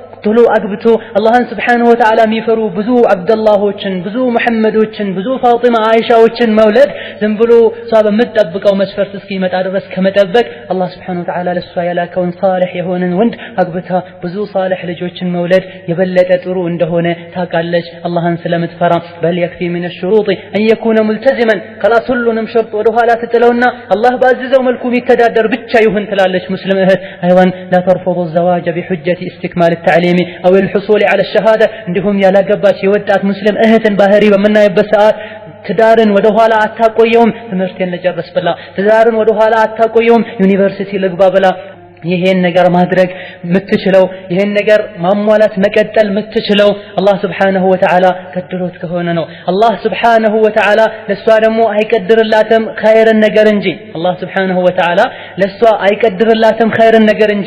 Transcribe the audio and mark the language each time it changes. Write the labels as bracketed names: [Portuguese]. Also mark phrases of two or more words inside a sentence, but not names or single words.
[Amharic] ቶሎ አግብቶ አላህን [Arabic] سبحانه وتعالى [Amharic] የሚፈሩ ብዙ አብደላሆችን ብዙ መሐመዶችን ብዙ ፋጢማ አይሻዎችን መውለድ ዝም ብሎ እሷ በምትጠብቀው መስፈርት እስኪመጣ ድረስ ከመጠበቅ አላህ [Arabic] سبحانه وتعالى [Amharic] ለሷ ያላከውን ሷሊህ የሆነን ወንድ አግብታ ብዙ ሷሊህ ልጆችን መውለድ የበለጠ ጥሩ እንደሆነ ታውቃለች አላህን ስለምትፈራ በል [Arabic] يكفي من الشروط ان يكون ملتزما [Amharic] خلاص ሁሉንም ሸርጥ ወደ ኋላ ትጥለውና አላህ ባዘዘው መልኩ የሚተዳደር ብቻ ይሁን ትላለች ሙስሊም እህት አይዋን [Arabic] لا ترفض الزواج بحجة استكمال التعليم او الحصول على الشهادة [Amharic] እንዲሁም ያላገባች የወጣት ሙስሊም እህትን ባህሪ በመናይበት ሰዓት ትዳርን ወደ ኋላ አታቆየውም ትምህርቴን ልጨርስ ብላ ትዳርን ወደ ኋላ አታቆየውም ዩኒቨርሲቲ ልግባ ብላ ይሄን ነገር ማድረግ ምትችለው ይሄን ነገር ማሟላት መቀጠል ምትችለው አላህ [Arabic] سبحانه وتعالى [Amharic] ከድሮት ከሆነ ነው አላህ [Arabic] سبحانه وتعالى [Amharic] ለሷ ደግሞ አይቀድርላትም ኸይርን ነገር እንጂ አላህ [Arabic] سبحانه وتعالى [Amharic] ለሷ አይቀድርላትም ኸይርን ነገር እንጂ